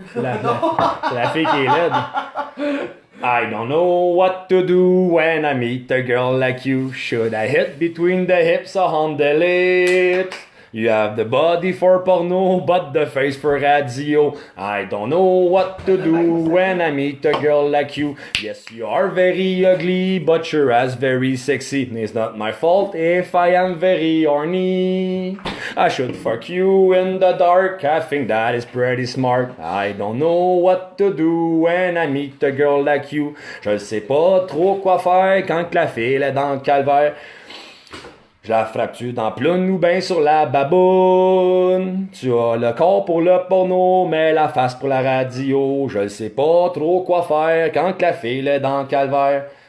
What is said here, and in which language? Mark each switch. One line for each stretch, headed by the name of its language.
French: C'est la fille qui est laide.
English: I don't know what to do when I meet a girl like you. Should I hit between the hips or on the lips? You have the body for porno, but the face for radio. I don't know what to do when I meet a girl like you. Yes, you are very ugly, but you're as very sexy. It's not my fault if I am very horny. I should fuck you in the dark, I think that is pretty smart. I don't know what to do when I meet a girl like you.
French: Je sais pas trop quoi faire quand la fille est dans le calvaire. Je la frappe-tu dans ploune ou ben sur la baboune? Tu as le corps pour le porno, mais la face pour la radio. Je sais pas trop quoi faire quand la fille est dans le calvaire.